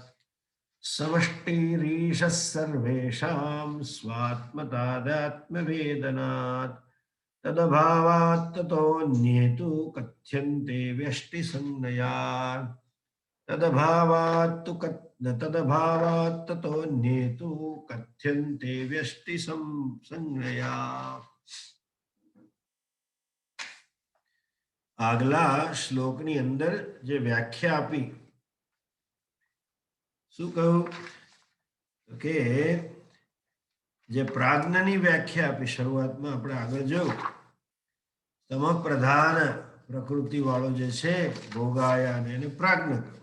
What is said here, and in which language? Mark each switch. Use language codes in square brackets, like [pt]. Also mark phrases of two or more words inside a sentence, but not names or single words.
[sa] समष्टिरीशः सर्वेषां स्वात्मतादात्म्यवेदनात् तदभावात् ततोऽन्येतु कथ्यन्ते व्यष्टिसंज्ञया. तदभावात् ततोऽन्येतु कथ्यन्ते व्यष्टिसंज्ञया. [gu] આગલા શ્લોકની અંદર જે વ્યાખ્યા આપી, શું કહ્યું કે જે પ્રાજ્ઞની વ્યાખ્યા આપી શરૂઆતમાં આપણે આગળ જોયું, તમ પ્રધાન પ્રકૃતિ વાળો જે છે ભોગાયાને એને પ્રાજ્ઞ કહ્યું.